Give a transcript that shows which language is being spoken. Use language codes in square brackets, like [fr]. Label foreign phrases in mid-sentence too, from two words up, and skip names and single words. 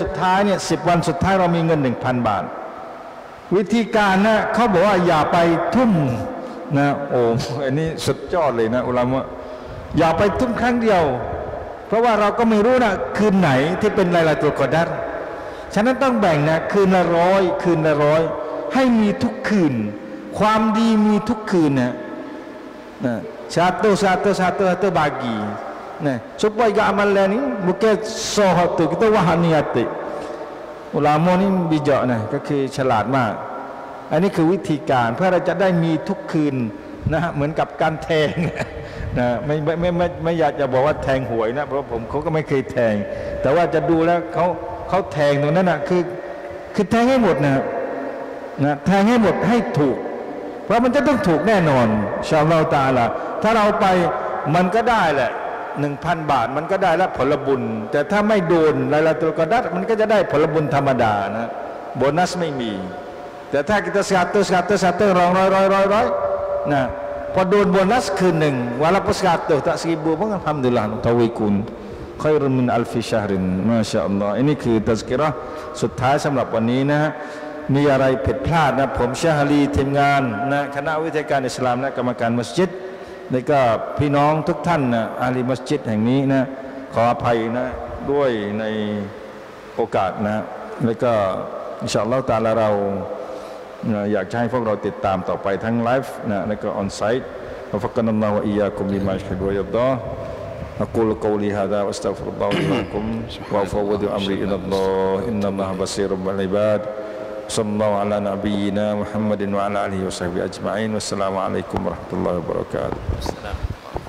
[th] ดท้ายเนี่ย10 วันสุดท้ายเรามีเงิน 1,000 บาทวิธีการนะเขาบอกว่าอย่าไปทุ่มนะโอ้อันนี้สุดยอดเลยนะอุลามะอย่าไปทุ่มครั้งเดียวเพราะว่าเราก็ไม่รู้นะคืนไหนที่เป็น [ar] ليلة القدر [th] ฉะนั้นต้องแบ่งนะคืนละ100คืนละ100ให้มีทุกคืนความดีมีทุกคืนนะ [ms] satu bagi nah supaya amalan ini bukan satu kita wahaniyati ulama [th] นี่bijakนะก็คือฉลาดมากอันนี้คือวิธีการเพื่อเราจะได้มีทุกคืนนะเหมือนกับการแทงนะไม่อยากจะบอกว่าแทงหวยนะเพราะผมเขาก็ไม่เคยแทงแต่ว่าจะดูแล้วเขาแทงตรงนั้นนะคือแทงให้หมดนะแท งให้หมดให้ถูกเพราะมันจะต้องถูกแน่นอน [ar] إن شاء الله تعالى [th] ถ้าเราไปมันก็ได้แหละ 1,000 บาทมันก็ได้แล้วผลบุญแต่ถ้าไม่โดน [ar] ليلة القدر [th] มันก็จะได้ผลบุญธรรมดานะโบนัสไม่ มีแต่ถ้าkita 100 ร้อยนะพอโดนโบนัสคืนหนึ่งวันละ [ms] 100tak 1000 pun alhamdulillah [th] ทวีคูณ [ar] خير من ألف شهر ما شاء الله [th] ini คือตัซกิเราะห์สุดท้าย สำหรับวันนี้นะมีอะไรผิดพลาดนะผมชาฮลีทีมงานนะคณะวิทยาการอิสลามและกรรมการมัสยิดและ ก็พี่น้องทุกท่านนะอาลีมัสยิดแห่งนี้นะขออภัยนะด้วยในโอกา สนะและก็อินชาอัลลอฮฺตะอาลาเราอยากจะให้พวกเราติดตามต่อไปทั้งไลฟ์นะและก็ออนไซต์ [ar] วะฟักนัลลอฮุวะอียากุมลิมายุฮิบบุวะยัรฎอ أقول قولي هذا وأستغفر الله لي ولكم وأفوض أمري إلى الله إن الله بصير بالعباد صلى الله على نبينا محمد وعلى آله وصحبه أجمعين والسلام عليكم ورحمة الله وبركاته